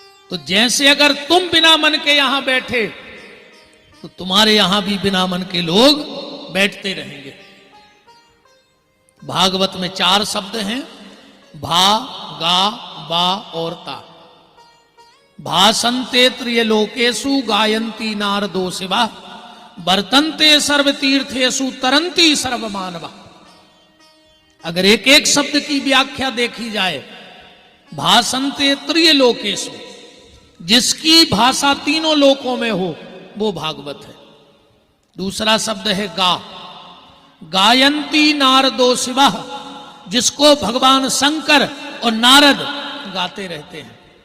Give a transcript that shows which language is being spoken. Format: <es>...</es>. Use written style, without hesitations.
<hi>तो जैसे अगर तुम बिना मन के यहां बैठे तो तुम्हारे यहां भी बिना मन के लोग बैठते रहेंगे। भागवत में 4 शब्द हैं, भा गा बा और ता।</hi> <sa>भासन्ते त्रियलोकेषु गायन्ति नारदो शिवा, वर्तन्ते सर्वतीर्थेषु तरन्ति सर्वमानवा।</sa> <hi>अगर एक एक शब्द की व्याख्या देखी जाए,</hi> <sa>भासन्ते त्रियलोकेषु,</sa> <hi>जिसकी भाषा तीनों लोकों में हो वो भागवत है। दूसरा शब्द है गा,</hi> <sa>गायन्ति नारदो शिवा,</sa> <hi>जिसको भगवान शंकर और नारद गाते रहते हैं।</hi>